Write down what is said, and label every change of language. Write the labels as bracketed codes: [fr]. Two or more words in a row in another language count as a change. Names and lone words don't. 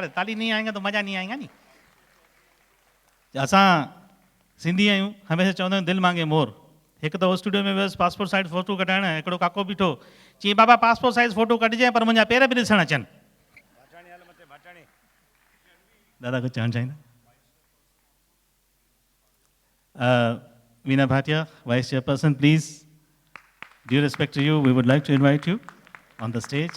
[hi] ताली नहीं आएंगे तो मजा नहीं आएगा नी। [sd] असां सिंधी आहियूं, हमेशह चवंदा आहियूं [hi] दिलि मांगे मोर। [sd] हिकु दफ़ो स्टूडियो में वियुसि पासपोर्ट साइज़ फोटो कढाइण, हिकिड़ो काको बीठो, चई बाबा पासपोर्ट साइज़ फोटो कढिजांइ पर मुंहिंजा पेर बि ॾिसणु अचनि। दादा कुझु चवणु चाहींदा? [en] Veena Bhatia, vice chairperson, please due respect to you, we would like to invite you on the stage.